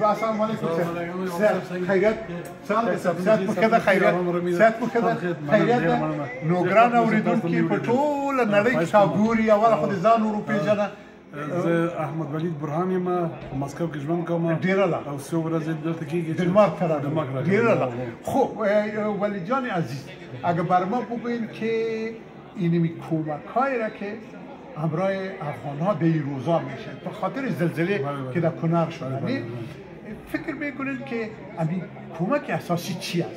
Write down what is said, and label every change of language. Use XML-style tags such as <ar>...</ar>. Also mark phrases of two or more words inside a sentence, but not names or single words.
<ar>السلام علیکم</ar> <ps>خیریت صحت مو ښه ده صحت مو ښه ده خیریت ده. نو ګران اوریدونکي په ټوله نړۍ کې تا ګوري اوله خو د ځان ور وپېژنه. زه احمد ولید برهان یم په مسکو کې ژوند کوم ډېره ښه او څو ورځې دلته کېږي ډنمارک ته راغلی ډېره ښه.</ps> <fa>خب ولید جان عزیز اگر بر ما بگوییم که اینمی کمک‌هایی را که همراه افغان‌ها به این روزا میشه به خاطر زلزله که در کنر شده فکر میکنید که این کمک اساسی چی است؟</fa>